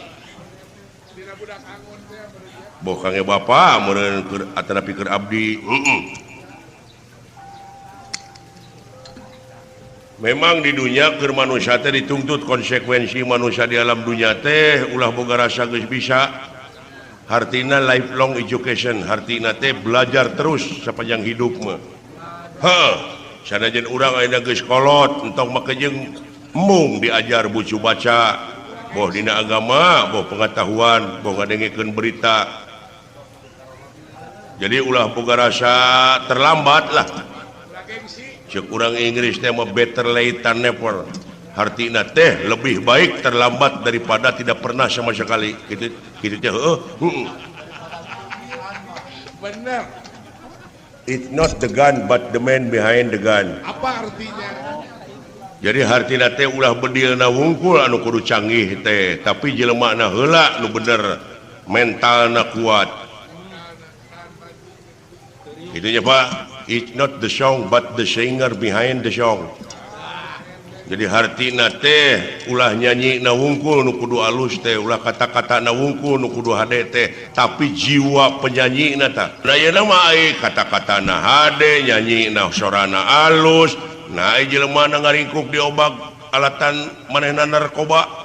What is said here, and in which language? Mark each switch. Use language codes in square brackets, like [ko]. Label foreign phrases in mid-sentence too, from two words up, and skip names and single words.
[su] boh kangge bapa meureun keur atanapi keur abdi memang di dunia keur manusia teh dituntut konsekuensi manusia di alam dunia teh ulah boga rasa geus bisa hartina [en] lifelong education [su] hartina teh belajar terus sapanjang hidup mah sanajan urang ayeuna geus kolot entok make jeung mung diajar bucu baca boh dina agama boh pengetahuan boh ngadengekeun berita jadi ulah boga rasa terlambat lah cek urang Inggris teh mah [en] better late than never [su] artina teh [id] lebih baik terlambat daripada tidak pernah sama sekali [su] gitu teh benar [en] it's not the gun but the man behind the gun [id] apa artinya [su] jadi hartina teh ulah bedilna wungkul anu kudu canggih teh tapi jelema heula nu bener mentalna kuat itu nya Pak. [en] It's not the song but the singer behind the song. [su] Jadi hartina teh ulah nyanyi na wungkul nu kudu alus teh ulah kata-kata na wungkul nu kudu hade teh tapi jiwa penyanyi na tah. Da yeuna mah ai kata-kata na hade nyanyi na sorana alus nah ai jelema na ngaringkuk di obag alatan manehna narkoba.